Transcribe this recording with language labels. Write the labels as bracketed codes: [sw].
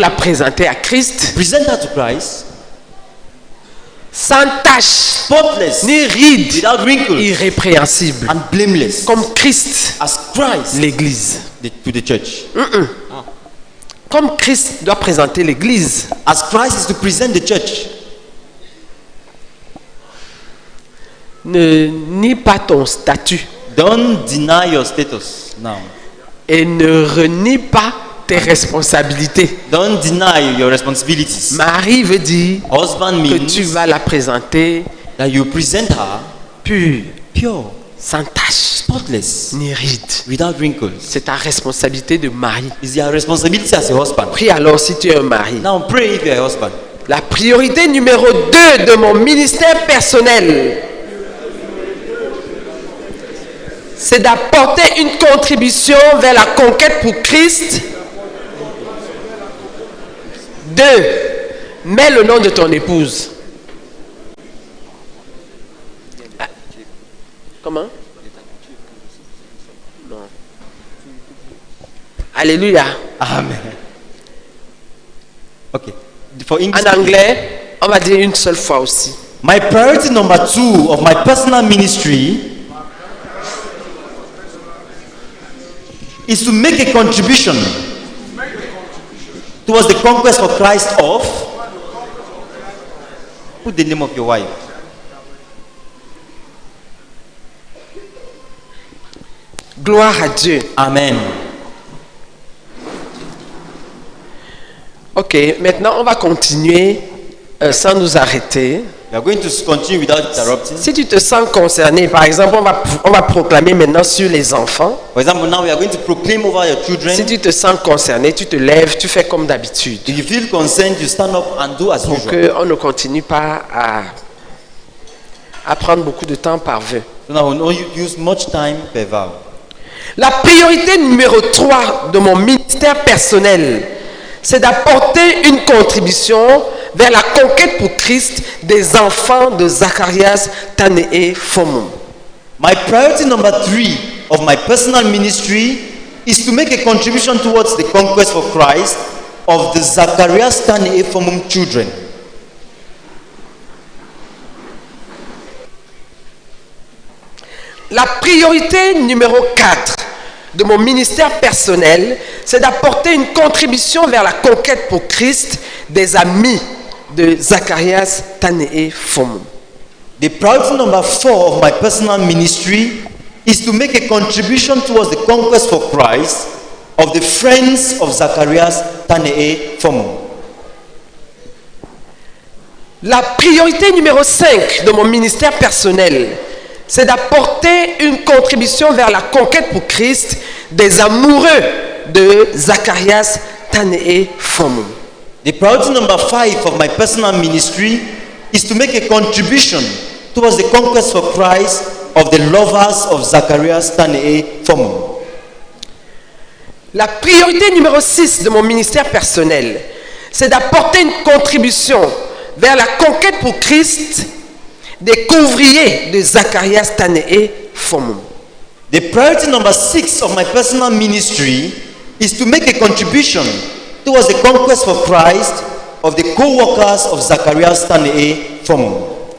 [fr] la présenter à Christ [en] Present her to Christ, [fr] sans tache, [en] spotless, [fr] ni ride, [en] without wrinkles, [fr] irrépréhensible, [en] and blameless, [fr] comme Christ, [en] as Christ [fr] l'Église. [en] to the church. [fr] Comme Christ doit présenter l'Église. [en] As Christ is to present the church. [fr] Ne nie pas ton statut [en] Don't deny your status now. [fr] et ne renie pas tes responsabilités. [en] Don't deny your responsibilities. [fr] Marie veut dire [en] Husband [fr] que [en] means [fr] tu vas la présenter [en] that you present her [fr] pure, [en] pure, [fr] sans tache, [en] spotless, [fr] ni ride. [en] without wrinkles. [fr] C'est ta responsabilité de mari. [en] It's your responsibility as a husband. [fr] Prie alors si tu es un mari. [en] Now pray if you're a husband. [fr] La priorité numéro 2 de mon ministère personnel, c'est d'apporter une contribution vers la conquête pour Christ. 2. Mets le nom de ton épouse. Ah. Comment? Non. Alléluia. Amen. [en] Okay. For English, [fr] En anglais, on va dire une seule fois aussi. [en] my priority number 2 of my personal ministry is to make a contribution towards the conquest for Christ of. Put the name of your wife. [fr] Gloire à Dieu. Amen. Ok, maintenant on va continuer sans nous arrêter. [en] We are going to continue without interrupting. [fr] Si tu te sens concerné, par exemple, on va proclamer maintenant sur les enfants. [en] For example, now we are going to proclaim over your children. [fr] Si tu te sens concerné, tu te lèves, tu fais comme d'habitude. [en] If you feel concerned, you stand up and do as [fr] Pour [en] usual. [fr] qu'on ne continue pas à prendre beaucoup de temps par vœu. [en] So now we don't use much time per vow. [fr] La priorité numéro 3 de mon ministère personnel, c'est d'apporter une contribution vers la conquête pour Christ des enfants de Zacharias, Tanéé, Phomon. [en] My priority number 3 of my personal ministry is to make a contribution towards the conquest for Christ of the Zacharias Tani Ephomum children. [fr] La priorité numéro 4 de mon ministère personnel, c'est d'apporter une contribution vers la conquête pour Christ des amis de Zacharias, Tanéé, Phomon. [en] The priority number 4 of my personal ministry is to make a contribution towards the conquest for Christ of the friends of Zacharias Tanee Fomo. [fr] La priorité numéro 5 de mon ministère personnel, c'est d'apporter une contribution vers la conquête pour Christ des amoureux de Zacharias Tanee Fomo. [en] The priority number 5 of my personal ministry is to make a contribution towards the conquest for Christ of the lovers of Zacharias Tanee Fomo. [fr] La priorité numéro 6 de mon ministère personnel, c'est d'apporter une contribution vers la conquête pour Christ des couvriers de Zacharias Tanee Fomo. [en] The priority number 6 of my personal ministry is to make a contribution towards the conquest for Christ of the co-workers of Zacharias Tanee Fomo.